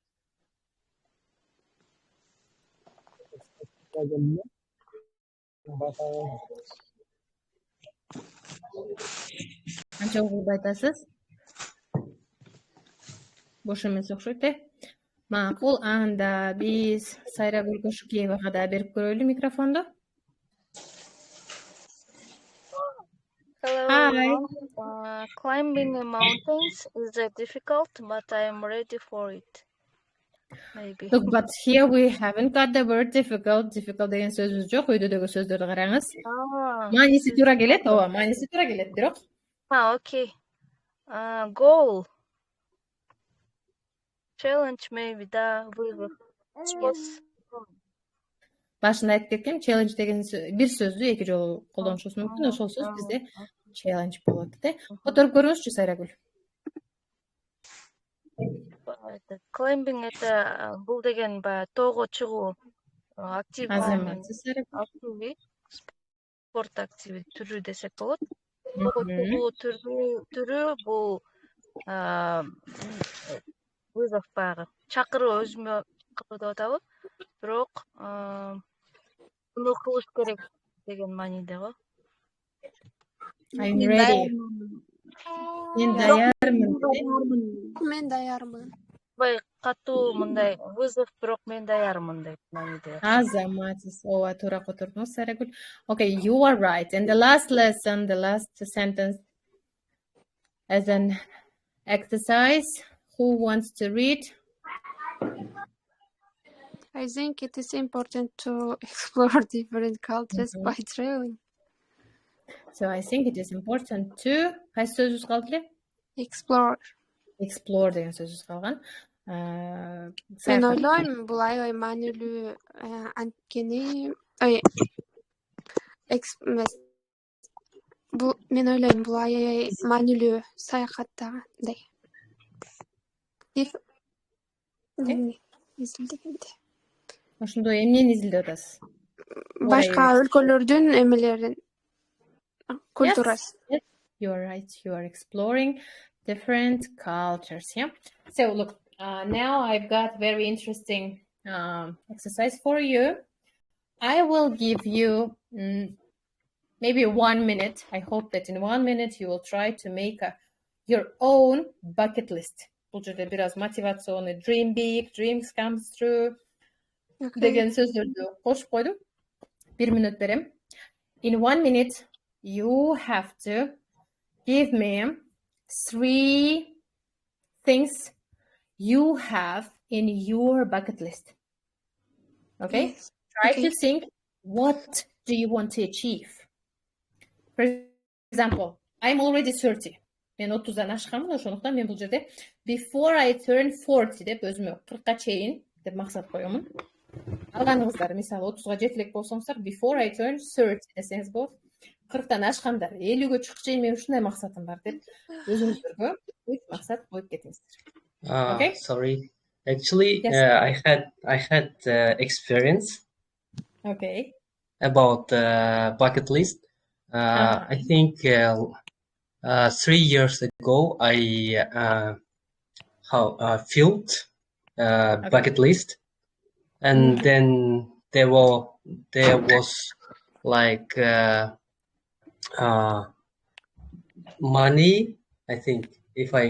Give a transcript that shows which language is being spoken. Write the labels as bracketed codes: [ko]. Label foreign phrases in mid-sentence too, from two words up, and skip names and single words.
[ky] Канча угулду айтасыз? Бош эмес окшойт, Макул, анда биз Сайрагүл Кошукеевага да берип көрөлү микрофонду. [en] Hello. Climbing the mountains is difficult, but I am ready for it. Maybe. Look, but here we haven't got the word difficult. [ky] Difficult деген сөзүбүз жок. Өйдөдөгү сөздөрдү караңыз. Мааниси туура келет, мааниси туура келет, бирок. [en] Okay. Goal. Challenge maybe да вызов. [ky] Башында айтып кеткем, challenge деген бир сөздү эки жолу колдонушубуз мүмкүн. Ошол сөз бизде challenge болот, Которуп көрүңүзчү, Сайрагүл. Climbing это бул деген баягы тоого чыгуу [ru] активный спорт [ky] активи түрү десек болот. Тоого чыгуу түрү бул вызов баягы чакыруу өзүмө кылуу деп атабы. Бирок муну кылыш керек деген мааниде го. [en] I'm ready. [ky] Мен даярмын. Бай катуу мындай вызов, бирок мен даярмын деп мааниде. Азаматсыз. Ооба, туура котордуңуз, Сайрагүл. [en] Okay, you are right. And the last lesson, the last sentence as an exercise. Who wants to read? I think it is important to explore different cultures by traveling. So I think it is important to [ky] кайсы сөзүбүз калды эле? [en] Explore. [ky] Explore деген сөзүбүз калган. Мен ойлойм, бул аябай маанилүү анткени мен ойлойм, бул аябай маанилүү саякаттагандай. Ошондо эмнени изилдеп атасыз? Башка өлкөлөрдүн эмелерин, культурасы. [en] You are right. You are exploring different cultures. Yeah. So look, now I've got very interesting exercise for you. I will give you maybe 1 minute. I hope that in 1 minute you will try to make your own bucket list. [ky] Бул жерде бир аз мотивационный [en] dream big, dreams comes true [ky] деген сөздөрдү кошуп койдум. 1 минут берем. [en] In 1 minute, you have to give me 3 things you have in your bucket list. Okay? Yes. Try to think, what do you want to achieve? For example, I'm already 30. [ky] Мен 30-дан ашканмын, ошондуктан мен бул жерде [en] before I turn 40 [ky] деп өзүмө 40ка чейин деп максат коёмун. Алганыңыздар, мисалы 30га жетилек болсоңуздар, [en] before I turn 30 [ky] десеңиз болот. 40тан ашкандар, 50ге чыкканча чейин мен ушундай максатым бар деп өзүңүздөргө максат коюп кетиңиздер. [en] Okay? Sorry. Actually, yes. I had experience. Okay. About bucket list. I think 3 years ago I filled bucket list, and then there was like money I think if